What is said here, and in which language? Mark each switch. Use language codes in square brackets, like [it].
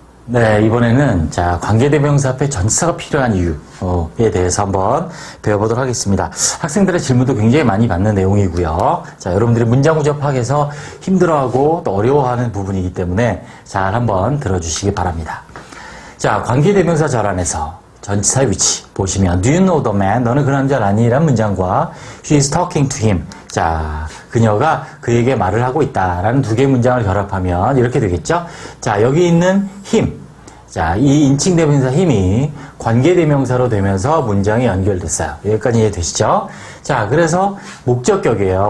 [ko] 네, 이번에는 자 관계대명사 앞에 전치사가 필요한 이유에 대해서 한번 배워보도록 하겠습니다. 학생들의 질문도 굉장히 많이 받는 내용이고요. 자, 여러분들이 문장 구조 파악해서 힘들어하고 또 어려워하는 부분이기 때문에 잘 한번 들어주시기 바랍니다. 자, 관계대명사 절 안에서 전치사의 위치 보시면 [en] Do you know the man? [ko] 너는 그 남자를 아니? 라는 문장과 [en] She is talking to him. [ko] 자, 그녀가 그에게 말을 하고 있다라는 두 개의 문장을 결합하면 이렇게 되겠죠? 자, 여기 있는 him. 자, 이 인칭대명사 힘이 관계대명사로 되면서 문장이 연결됐어요. 여기까지 이해되시죠? 자, 그래서 목적격이에요.